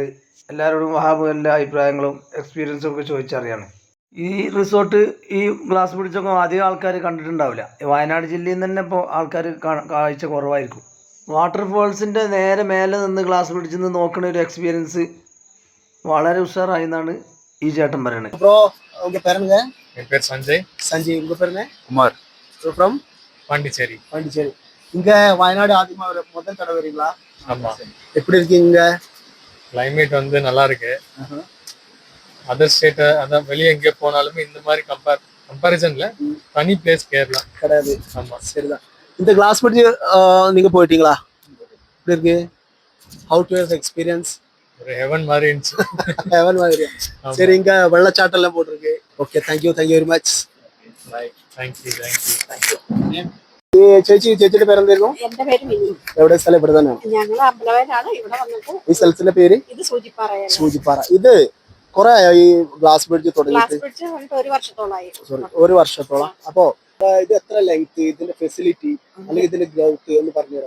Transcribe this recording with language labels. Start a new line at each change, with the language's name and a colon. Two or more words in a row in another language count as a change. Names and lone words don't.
Malayalam: എല്ലാവരോടും എല്ലാ അഭിപ്രായങ്ങളും എക്സ്പീരിയൻസും ഒക്കെ ചോദിച്ചറിയാണ്. ഈ റിസോർട്ട്, ഈ
English: glass bridge ഒക്കെ
Malayalam: അധികം ആൾക്കാർ കണ്ടിട്ടുണ്ടാവില്ല. വയനാട് ജില്ലയിൽ നിന്ന് തന്നെ ഇപ്പോൾ ആൾക്കാർ കാഴ്ച കുറവായിരിക്കും. വാട്ടർഫോൾസിൻ്റെ നേരെ മേലെ നിന്ന്
English: glass bridge ഇൽ
Malayalam: നിന്ന് നോക്കുന്ന ഒരു എക്സ്പീരിയൻസ് വളരെ ഉഷാറായി എന്നാണ് ഈ ചേട്ടൻ പറയുന്നത്.
Tamil: சஞ்சய், உங்க பேர் என்ன? குமார். ஃப்ரம் பாண்டிச்சேரி. இங்க வயநாடு ஆதிமா முதல் தடவை வரீங்களா? ஆமா. எப்படி இருக்கீங்க? கிளைமேட் வந்து நல்லா இருக்கு.
English: other state,
Tamil: அதான் வெளியே எங்கே போனாலுமே இந்த மாதிரி கம்பேரிசன்ல தனி பிளேஸ் கேரளா கிடையாது. ஆமா, சரிதான். இந்த
English: glass bridge
Tamil: நீங்க போயிட்டீங்களா? எப்படி இருக்கு?
English: how to your experience?
Tamil: ஒரு ஹெவன் மாதிரி இருந்துச்சு. ஹெவன் மாதிரி. சரி, இங்க வெள்ளச்சாட்டம் எல்லாம் போட்டிருக்கு. ஓகே,
English: thank you very much. Bye. Thank you.
Malayalam: ചേച്ചിയുടെ പേരെന്തായിരുന്നു? എന്റെ പേര് മിനി. എവിടെ സ്ഥലം? ഇവിടെ തന്നെയാണ്. ഞങ്ങൾ അമ്പലവയലാണ്. ഇവിടെ വന്നിട്ട് ഈ സ്ഥലത്തിന്റെ പേര് ഇത് സൂചിപ്പാറയാണ്. സൂചിപ്പാറ. ഇത് കുറെ ഈ
English: glass bridge
Malayalam: തുടങ്ങിയിട്ട്?
English: glass bridge
Malayalam: വന്നിട്ട് ഒരു വർഷത്തോളം. അപ്പോ ഇത് എത്ര ലെങ്ത്, ഇതിന്റെ ഫെസിലിറ്റി അല്ലെങ്കിൽ ഇതിന്റെ ഗ്രൗത്ത് എന്ന് പറഞ്ഞുതരാം.